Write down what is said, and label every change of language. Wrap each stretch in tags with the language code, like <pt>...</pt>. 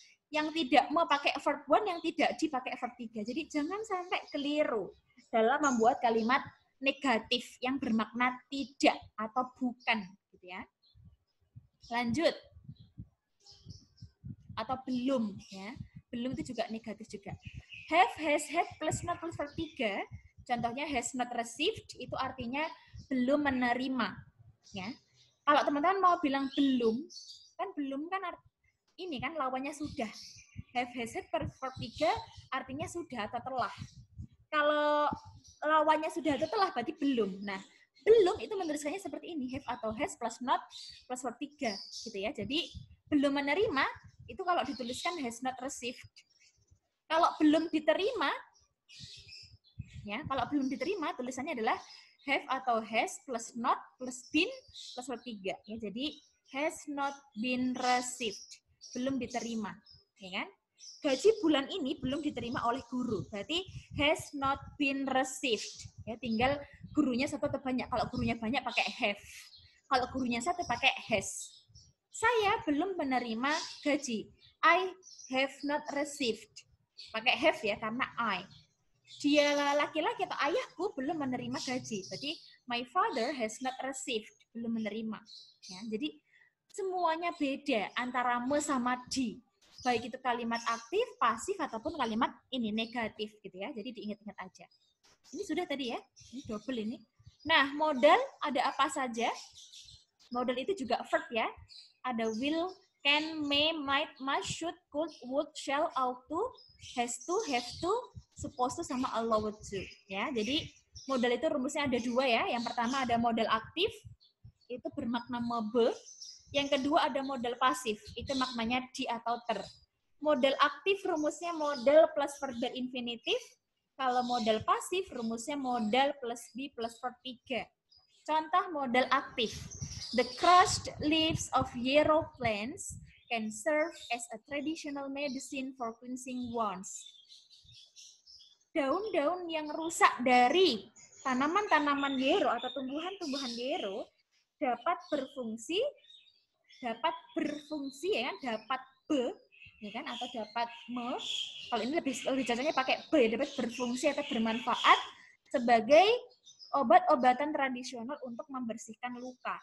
<id>Yang tidak pakai verb 1, yang tidak di pakai verb 3. Jadi jangan sampai keliru dalam membuat kalimat negatif yang bermakna tidak atau bukan. Ya. Lanjut. Atau belum. Ya. Belum itu juga negatif juga. Have, has, had plus not plus verb 3. Contohnya has not received itu artinya belum menerima. Ya. Kalau teman-teman mau bilang belum kan ini kan lawannya sudah. Have, has, had verb 3 artinya sudah atau telah. Kalau lawannya sudah atau telah berarti belum. Nah, belum itu menuliskannya seperti ini, have atau has plus not plus verb 3 gitu ya. Jadi belum menerima itu kalau dituliskan has not received. Kalau belum diterima ya, kalau belum diterima tulisannya adalah have atau has plus not plus been plus verb 3 ya. Jadi has not been received, belum diterima, ya kan? Gaji bulan ini belum diterima oleh guru, berarti has not been received. Ya, tinggal gurunya satu atau banyak. Kalau gurunya banyak pakai have. Kalau gurunya satu pakai has. Saya belum menerima gaji.</id> <en>I have not received. Pakai have ya, karena I.</en> <id>Dia laki-laki atau ayahku belum menerima gaji. Berarti</id> <en>my father has not received.</en> <id>Belum menerima. Ya, jadi semuanya beda antara me sama di. Baik itu kalimat aktif, pasif, ataupun kalimat ini negatif gitu ya. Jadi diingat-ingat aja. Ini sudah tadi ya. Ini double ini. Nah, modal ada apa saja? Modal itu juga verb ya.</id> <en>Ada will, can, may, might, must, should, could, would, shall, ought to, has to, have to, supposed to, sama allowed to.</en> <id>Ya, jadi modal itu rumusnya ada 2 ya. Yang pertama ada modal aktif, itu bermakna mebe. Yang kedua ada modal pasif, itu maknanya di atau ter. Modal aktif rumusnya modal plus verb infinitif. Kalau modal pasif rumusnya modal plus be plus verb 3. Contoh modal aktif.</id> <en>The crushed leaves of yarrow plants can serve as a traditional medicine for cleansing wounds.</en> <id>Daun-daun yang rusak dari tanaman-tanaman yarrow atau tumbuhan-tumbuhan yarrow dapat berfungsi ya kan, dapat be ya kan, atau dapat me. Kalau ini lebih cocoknya pakai be, dapat berfungsi atau bermanfaat sebagai obat-obatan tradisional untuk membersihkan luka.</id>